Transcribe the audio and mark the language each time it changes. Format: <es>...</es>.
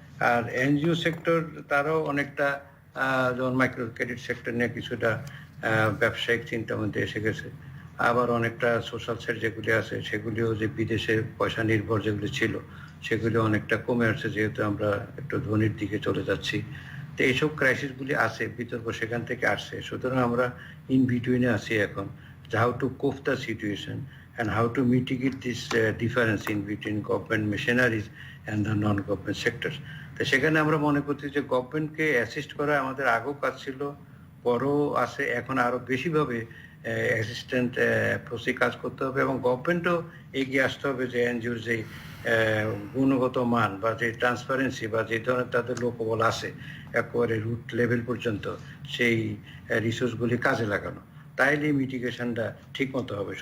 <bn>আর NGO sector তারাও অনেকটা, যেমন মাইক্রো ক্রেডিট সেক্টর নিয়ে কিছুটা ব্যবসায়িক চিন্তার মধ্যে এসে গেছে। আবার অনেকটা সোশ্যাল সেট যেগুলি আছে, সেগুলিও যে বিদেশে পয়সা নির্ভর যেগুলি ছিল, সেগুলি অনেকটা কমে আসছে, যেহেতু আমরা একটু ধনীর দিকে চলে যাচ্ছি। তো এইসব ক্রাইসিসগুলি আছে, বিতর্ক সেখান থেকে আসছে। সুতরাং আমরা ইন বিটুইনে আছি এখন,</bn> <en>How to cope the situation and how to mitigate this difference in between government machineries and the non-government sectors.</en> <bn>তো সেখানে আমরা মনে করছি যে গভর্নমেন্টকে অ্যাসিস্ট করা আমাদের আগেও কাজ ছিল, পরও আছে, এখন আরো বেশিভাবে অ্যাসিস্ট্যান্ট অ্যাপ্রোচে কাজ করতে হবে, এবং গভর্নমেন্টও এগিয়ে আসতে হবে যে এনজিওর যে গুণগত মান বা যে ট্রান্সপারেন্সি বা যে ধরনের তাদের লোকবল আছে একেবারে রুট লেভেল পর্যন্ত, সেই রিসোর্সগুলি কাজে লাগানো, তাইলে মিটিগেশনটা ঠিক মতো হবে।</bn>